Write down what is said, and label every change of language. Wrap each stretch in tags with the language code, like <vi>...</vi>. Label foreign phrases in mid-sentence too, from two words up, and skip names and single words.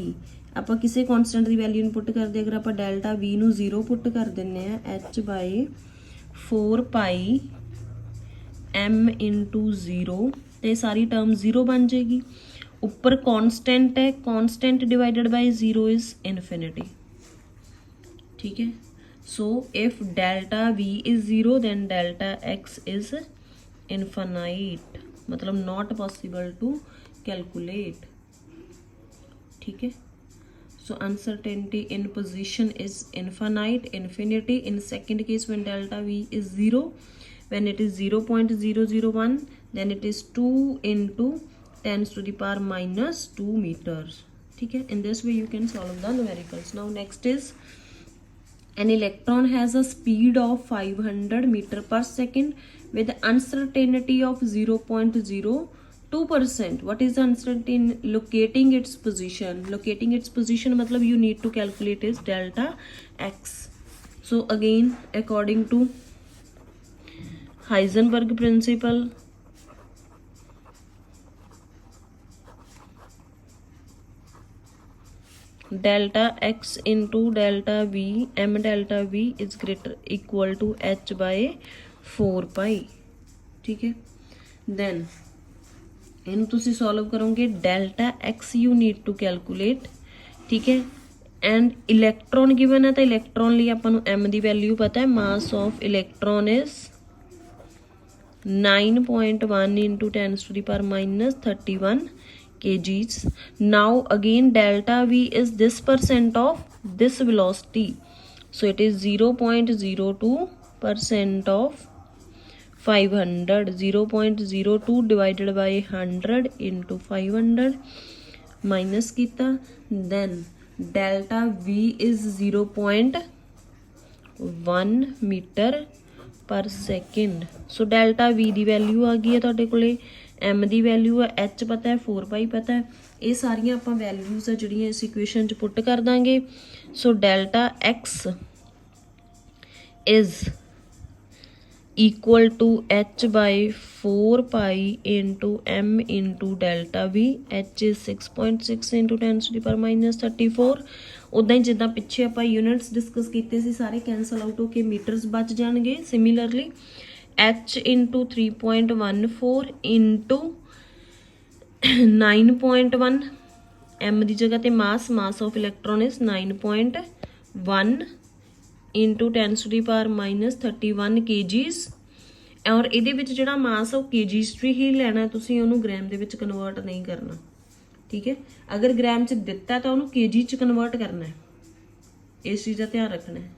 <pa>ਆਪਾਂ ਕਿਸੇ ਕਨਸਟੈਂਟ ਦੀ ਵੈਲਿਊ ਨੂੰ ਪੁੱਟ ਕਰਦੇ ਅਗਰ ਆਪਾਂ</pa> <en>delta v</en> <pa>ਨੂੰ 0 ਪੁੱਟ ਕਰ ਦਿੰਨੇ ਆ</pa> <en>h by 4 pi m into 0</en> <pa>ਤੇ ਸਾਰੀ ਟਰਮ 0 ਬਣ ਜਾਏਗੀ। ਉੱਪਰ ਕਾਂਸਟੈਂਟ ਹੈ,</pa> <en>constant divided by 0 is infinity.</en> <pa>ਠੀਕ ਹੈ,</pa> <en>so if delta v is 0 then delta x is infinite, मतलब not possible to calculate।</en> <hi>ठीक है,</hi> <en>so uncertainty in position is infinite, infinity in second case when delta v is 0, when it is 0.001 then it is 2 into 10 to the power -2 meters।</en> <hi>ठीक है,</hi> <en>in this way you can solve the numericals। now next is an electron has a speed of 500 meter per second with uncertainty of 0.02%। what is the uncertainty? locating its position, locating its position matlab you need to calculate is delta x। so again according to Heisenberg principle, delta x into delta v, m delta v is greater equal to h by 4 pi।</en> <hi>ठीक है,</hi> <en>then</en> <pa>ਇਹਨੂੰ ਤੁਸੀਂ ਸੋਲਵ ਕਰੋਗੇ</pa> <en>delta x you need to calculate.</en> <pa>ਠੀਕ ਹੈ,</pa> <en>and electron given</en> <pa>ਹੈ ਤਾਂ ਇਲੈਕਟ੍ਰੋਨ ਲਈ ਆਪਾਂ ਨੂੰ m ਦੀ ਵੈਲਿਊ ਪਤਾ ਹੈ।</pa> <en>mass of electron is 9.1 into 10 to the power -31 kgs। now again delta v is this percent of this velocity, so it is 0.02% of 500। 0.02 divided by 100 into 500 minus kita, then delta v is 0.1 meter per second। so delta v</en> <pa>ਦੀ ਵੈਲਿਊ ਆ ਗਈ ਹੈ ਤੁਹਾਡੇ ਕੋਲੇ, m ਦੀ ਵੈਲਿਊ ਹੈ, h ਪਤਾ ਹੈ, 4 ਪਾਈ ਪਤਾ ਹੈ। ਇਹ ਸਾਰੀਆਂ ਆਪਾਂ ਵੈਲਿਊਜ਼ ਆ ਜਿਹੜੀਆਂ ਇਸ ਇਕੁਏਸ਼ਨ 'ਚ ਪੁੱਟ ਕਰ ਦਾਂਗੇ।</pa> <en>so delta x is equal to h by 4 pi into m into delta v। h is 6.6 into 10 to the power -34।</en> <pa>ਉਦਾਂ ਹੀ ਜਿੱਦਾਂ ਪਿੱਛੇ ਆਪਾਂ ਯੂਨਿਟਸ ਡਿਸਕਸ ਕੀਤੇ ਸੀ ਸਾਰੇ</pa> <en>cancel out</en> <pa>ਹੋ ਕੇ ਮੀਟਰਸ ਬਚ ਜਾਣਗੇ।</pa> <en>similarly h into 3.14 into 9.1 m</en> <pa>ਦੀ ਜਗ੍ਹਾ ਤੇ</pa> <en>mass of electron is 9.1 into 10 to the power -31 kgs।</en> <pa>ਔਰ ਇਹਦੇ ਵਿੱਚ ਜਿਹੜਾ ਮਾਸ ਉਹ kgs 'ਚ ਹੀ ਲੈਣਾ, ਤੁਸੀਂ ਉਹਨੂੰ ਗ੍ਰਾਮ ਦੇ ਵਿੱਚ ਕਨਵਰਟ ਨਹੀਂ ਕਰਨਾ। ਠੀਕ ਹੈ, ਅਗਰ ਗ੍ਰਾਮ 'ਚ ਦਿੱਤਾ ਤਾਂ ਉਹਨੂੰ kg 'ਚ ਕਨਵਰਟ ਕਰਨਾ ਹੈ, ਇਸ ਚੀਜ਼ ਦਾ ਧਿਆਨ ਰੱਖਣਾ ਹੈ।</pa>